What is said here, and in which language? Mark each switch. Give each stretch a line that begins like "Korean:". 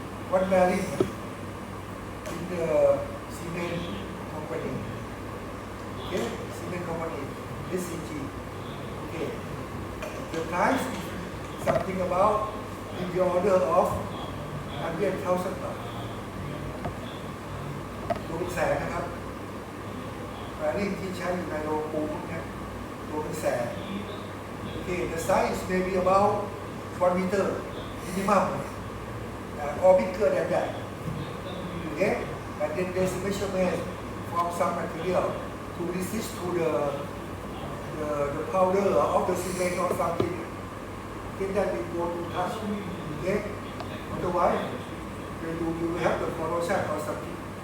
English: One bearing in the cement company. Okay, cement company, SCG. Okay, the price is something about in the order of 100,000 baht.
Thai: ตัวเป็นแสนนะครับแบริ่งที่ใช้อยู่ในโรงปูนเนี่ยตัวเป็นแสน
English: Okay, the size may be about 1 meter minimum, or bigger than that. Okay, and then there's a measurement from some material to resist to the powder of the cement or something. Okay, that we go to touch. Okay, otherwise you have the corrosion or something.